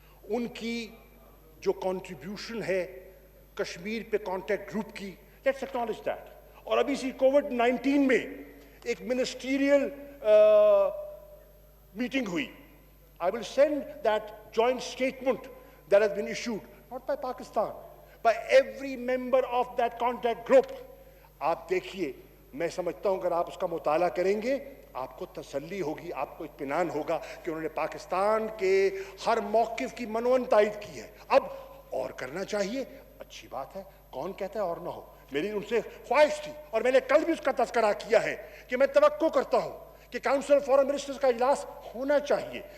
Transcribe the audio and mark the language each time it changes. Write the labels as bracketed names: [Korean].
[Urdu] ان کی جو کنٹریبیوشن ہے کشمیر پہ کانٹیکٹ گروپ کی, [English] Let's acknowledge that. [Urdu] اور ابھی سی کووڈ-19 میں ایک منسٹیریل میٹنگ ہوئی. [English] I will send that joint statement that has been issued, not by Pakistan, by every member of that contact group. [Urdu] آپ دیکھیے, میں سمجھتا ہوں اگر آپ اس کا مطالعہ کریں گے آپ کو تسلی ہوگی, آپ کو اطمینان ہوگا کہ انہوں نے پاکستان کے ہر موقف کی منون تائید کی ہے. اب اور کرنا چاہیے, اچھی بات ہے, کون کہتا ہے اور نہ ہو. میری ان سے خواہش تھی, اور میں نے کل بھی اس کا تذکرہ کیا ہے, کہ میں توقع کرتا ہوں کہ کاؤنسل آف فارن منسٹرز کا اجلاس ہونا چاہیے.